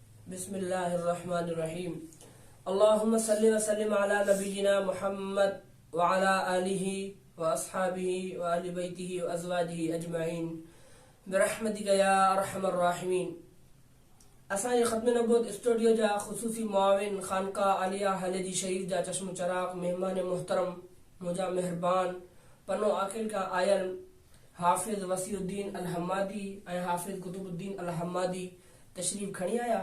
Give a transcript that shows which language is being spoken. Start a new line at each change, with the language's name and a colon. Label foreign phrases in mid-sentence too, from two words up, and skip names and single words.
Arabic: بسم الله الرحمن الرحيم اللهم صل وسلم على نبينا محمد وعلى آله وأصحابه وأهل بيته وأزواجه أجمعين برحمتك يا أرحم الراحمين.
Sindhi: असांजे ख़त्म नबूवत स्टूडियो जा ख़ुसूसी मुआविन ख़ानका आलिया हलेजी शरीफ जा चश्म चराग मेहमान मुहतरम मुंहिंजा मेहरबान पनो आखिर खां आयल हाफ़िज़ वसीउद्दीन अल हम्मादी ऐं हाफ़िज़ कुतुबुद्दीन अल हम्मादी तशरीफ़ खणी आया।